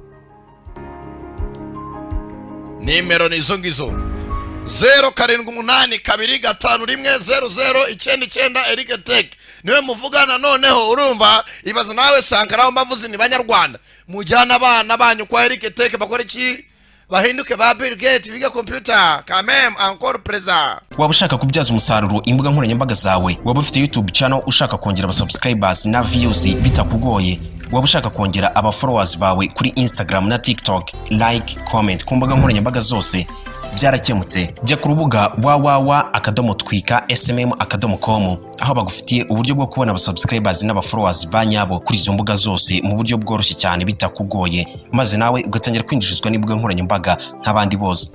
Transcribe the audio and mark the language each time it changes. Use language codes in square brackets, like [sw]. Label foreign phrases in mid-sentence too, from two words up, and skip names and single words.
[rw] Nimero ni izo ngizo 0782510099 Eric Tech niwe muvugana. Noneho urumva ibaza nawe sankara mbavuze ni banyarwanda mujyana abana banyu kwa Eric Tech bakora iki? Bahinduke ba Bill Gates biga computer [fr] quand même encore présent. [rw] Waba ushaka kubyaza umusaruro imbuga nkoranyambaga zawe, waba ufite [en] YouTube channel [rw] ushaka kongera aba subscribers na views bitakugoye, waba ushaka kongera aba followers bawe kuri Instagram na TikTok, like, comment ku mbuga nkoranyambaga zose, byarakemutse. Jya ku rubuga www.twika.smm.com aho bagufitiye uburyo bwo kubona abasubscribers n'abafollowers ba nyabo kuri izo mbuga zose mu buryo bworoshye cyane bitakugoye, maze nawe ugatangira kwinjirizwa n'imbuga nkoranyambaga nk'abandi bose.